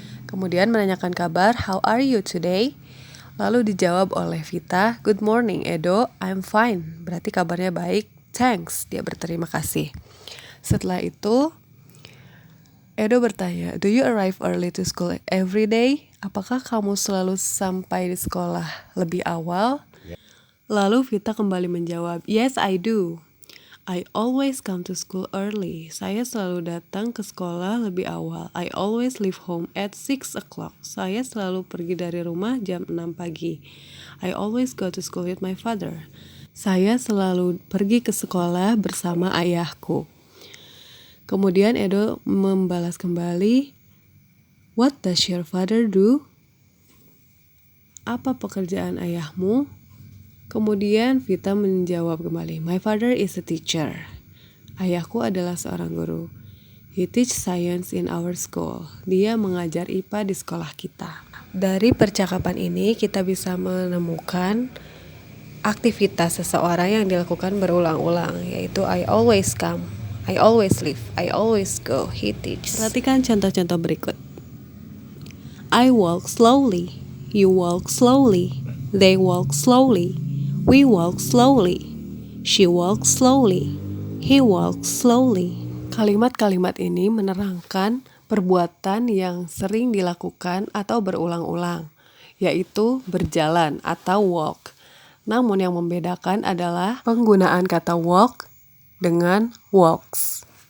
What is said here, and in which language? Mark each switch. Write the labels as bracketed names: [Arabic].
[Indonesian] Kemudian menanyakan kabar, [English] how are you today? [Indonesian] Lalu dijawab oleh Vita, [English] good morning Edo, I'm fine. [Indonesian] Berarti kabarnya baik, [English] thanks. [Indonesian] Dia berterima kasih. Setelah itu, Edo bertanya, [English] do you arrive early to school every day? [Indonesian] Apakah kamu selalu sampai di sekolah lebih awal? Lalu Vita kembali menjawab, [English] yes I do. I always come to school early. [Indonesian] Saya selalu datang ke sekolah lebih awal. [English] I always leave home at 6 o'clock. [Indonesian] Saya selalu pergi dari rumah jam 6 pagi. [English] I always go to school with my father. [Indonesian] Saya selalu pergi ke sekolah bersama ayahku. Kemudian Edo membalas kembali, [English] what does your father do? [Indonesian] Apa pekerjaan ayahmu? Kemudian Vita menjawab kembali, [English] my father is a teacher. [Indonesian] Ayahku adalah seorang guru. [English] He teach science in our school. [Indonesian] Dia mengajar IPA di sekolah kita. Dari percakapan ini kita bisa menemukan aktivitas seseorang yang dilakukan berulang-ulang, yaitu [English] I always come, I always leave, I always go, he teaches. [Indonesian] Perhatikan contoh-contoh berikut. [English] I walk slowly, you walk slowly, they walk slowly, we walk slowly, she walks slowly, he walks slowly. [Indonesian] Kalimat-kalimat ini menerangkan perbuatan yang sering dilakukan atau berulang-ulang, yaitu berjalan atau walk. Namun yang membedakan adalah penggunaan kata walk dengan walks.